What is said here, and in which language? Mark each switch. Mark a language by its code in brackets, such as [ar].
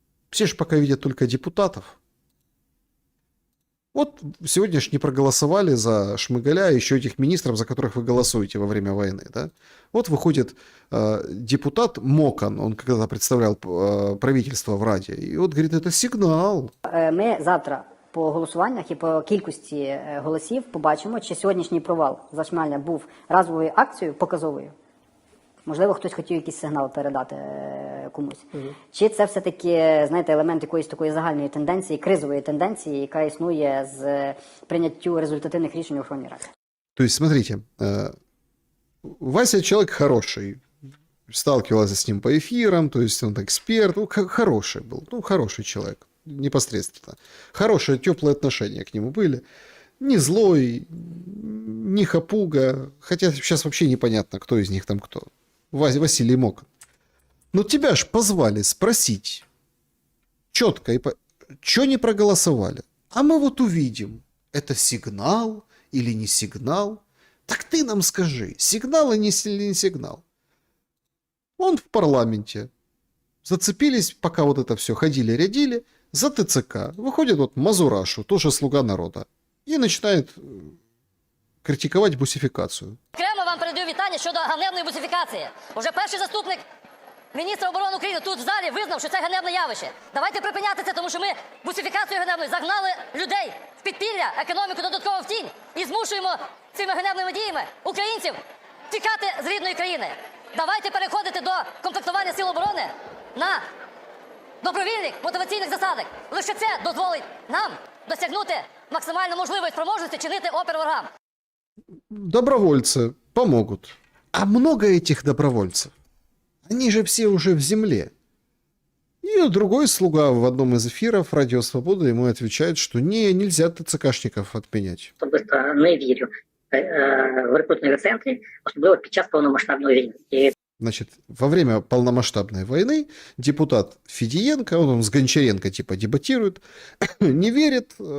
[ru] Все же пока видят только депутатов. Вот сегодня ж не проголосовали за Шмыгаля и еще этих министров, за которых вы голосуете во время войны, да? Вот выходит депутат Мокан, он когда-то представлял правительство в Раді, [uk] і от говорить, це сигнал. Ми завтра по голосуваннях і по кількості голосів побачимо, чи сьогоднішній провал Зашмаля був разовою акцією показовою. Можливо, хтось хотів якийсь сигнал передати комусь. Чи це все-таки, знаєте, елемент якоїсь такої загальної тенденції, кризової тенденції, яка існує з прийняттю результативних рішень у Верховній Раді? [ru] То есть, смотрите, Вася человек хороший, сталкивался с ним по эфирам, то есть он эксперт, ну, хороший был, ну, хороший человек, непосредственно. Хорошие, теплые отношения к нему были. Не злой, не хапуга, хотя сейчас вообще непонятно, кто из них там кто. Василий Мокан. Но тебя ж позвали спросить четко, что не проголосовали. А мы вот увидим, это сигнал или не сигнал. Так ты нам скажи, сигнал или не сигнал. Он в парламенте. Зацепились, пока вот это все ходили-рядили, за ТЦК. Выходит вот Мазурашу, тоже слуга народа, и начинает критиковать бусификацию. [uk] Окремо вам передаю вітання щодо ганебної бусифікації. Уже перший заступник міністр оборони України тут в залі визнав, що це ганебне явище. Давайте припиняти це, тому що ми бусифікацією ганебною загнали людей в підпілля, економіку додатково в тінь і змушуємо цими ганебними діями українців тікати з рідної країни. Давайте переходити до комплектування сил оборони на добровільних мотиваційних засадах. Лише це дозволить нам досягнути максимально можливої спроможності чинити опір ворогам. [ru] Добровольцы помогут. А много этих добровольцев? Они же все уже в земле. И другой слуга в одном из эфиров «Радио Свобода» ему отвечает, что нельзя ТЦКшников отменять. [uk] Особисто не вірю в рекрутингові центри, особливо під час повномасштабної війни. І [ru] Значит, во время полномасштабной войны депутат Федиенко, он с Гончаренко типа дебатирует, не верит.